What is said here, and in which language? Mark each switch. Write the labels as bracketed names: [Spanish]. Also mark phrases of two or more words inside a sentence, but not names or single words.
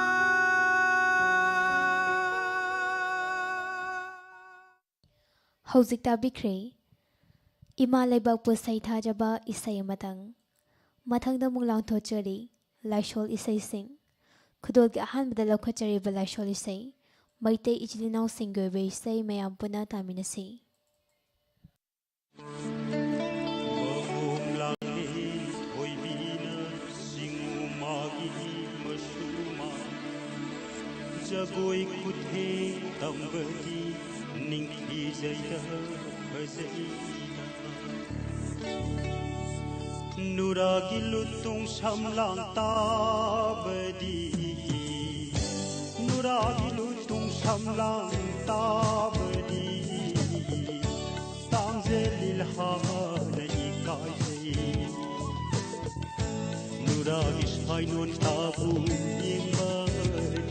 [Manipuri] Hauzik tabikre ima leibak pu sai thajaba isai mathangda munglang thochari laishol isai sing khudol ki ahanbada laukhachari ba laishol isai maitei ichilinaw singoi be isai mayam puna taminasi jagoi kuthe tambadi ningthi jaida bajai nuragi lutung samlang tabadi nuragi lutung samlang tabadi tangzelil hamana ikai nuragi sainun tabu imba